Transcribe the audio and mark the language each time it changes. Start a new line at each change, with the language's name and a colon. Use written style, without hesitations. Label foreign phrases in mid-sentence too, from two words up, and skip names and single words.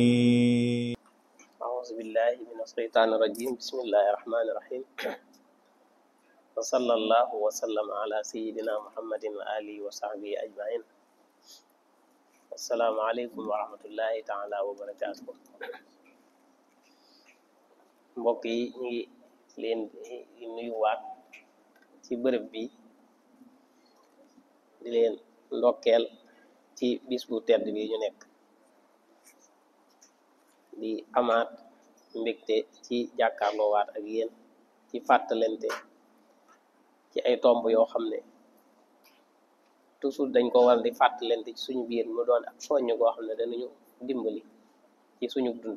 Arabic: أعوذ بالله من الشيطان الرجيم. بسم الله الرحمن الرحيم. وصلى الله وسلم على سيدنا محمد وآله وصحبه أجمعين. السلام عليكم ورحمة الله تعالى وبركاته.
Wolof: mbokk yi ñu ngi leen di nuyuwaat ci bërëb bi di leen ndokkeel ci bis bu tedd bi ñu nekk di amaat mbégte ci jàkkaarloo waat ak yéen ci fàttalente ci ay tomb yoo xam ne toujours dañ ko war di fàttalente ci suñu biir mu doon ak soññ goo xam ne danañu dimbali ci suñu dund.